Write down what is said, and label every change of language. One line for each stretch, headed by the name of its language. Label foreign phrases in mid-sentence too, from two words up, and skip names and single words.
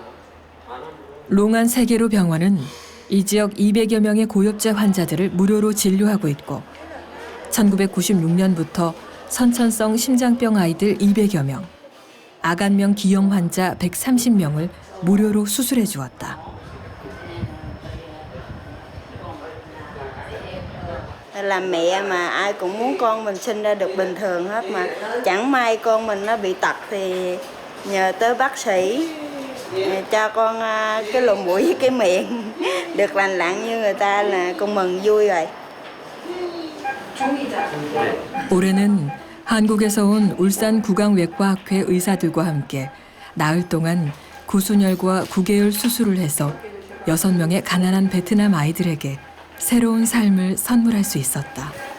Korean: 롱안 세계로 병원은 이 지역 200여 명의 고엽제 환자들을 무료로 진료하고 있고 1996년부터 선천성 심장병 아이들 200여 명, 아간명 기형 환자 130명을 무료로 수술해 주었다.
Vietnamese: Làm mẹ mà ai cũng muốn con mình sinh ra được bình thường hết mà chẳng may con mình nó bị tật thì nhờ tới bác sĩ cho con cái lùm mũi với cái miệng. được lành lặn như người ta là con mừng vui rồi.
Korean: 올해는 한국에서 온 울산 구강외과학회 의사들과 함께 나흘 동안 구순혈과 구개열 수술을 해서 6명의 가난한 베트남 아이들에게 새로운 삶을 선물할 수 있었다.